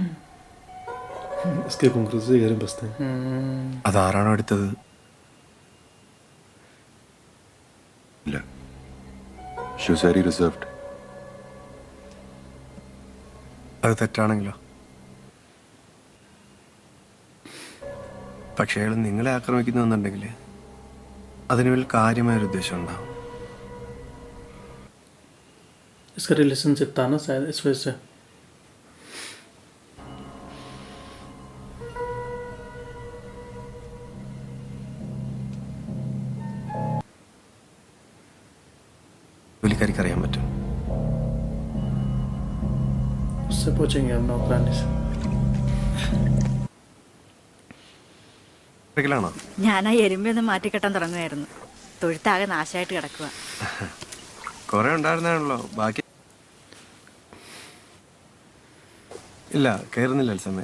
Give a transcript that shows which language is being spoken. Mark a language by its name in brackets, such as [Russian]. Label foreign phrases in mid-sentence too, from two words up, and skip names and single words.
[Hindi] इसके कुंकुर से घर में बसते हैं। [Malayalam] അതാരാണോ എടുത്തത്? ഇല്ല. [English] She was very reserved. [Malayalam] അത് തെറ്റാണെങ്കിലോ? പക്ഷേ അയാൾ നിങ്ങളെ ആക്രമിക്കുന്നുണ്ടെങ്കിൽ അതിന് വലിയ കാര്യമായൊരു ഉദ്ദേശം ഉണ്ടാവും. [Hindi] इसका रिलेशनशिप था ना शायद, इस वजह से। [Malayalam] ജോലിക്കാർക്ക് അറിയാൻ പറ്റും. [Hindi] उससे पूछेंगे हम नौकरानी से। [Malayalam] ാണോ? ഞാൻ ആ എരുമ്പയൊന്ന് മാറ്റിക്കെട്ടാൻ തുടങ്ങുമായിരുന്നു. തൊഴുത്താകെ നാശമായിട്ട് കിടക്കുക. കുറെ ഉണ്ടായിരുന്നാണല്ലോ, ബാക്കി ഇല്ല. കയറുന്നില്ല എൽസമ്മ.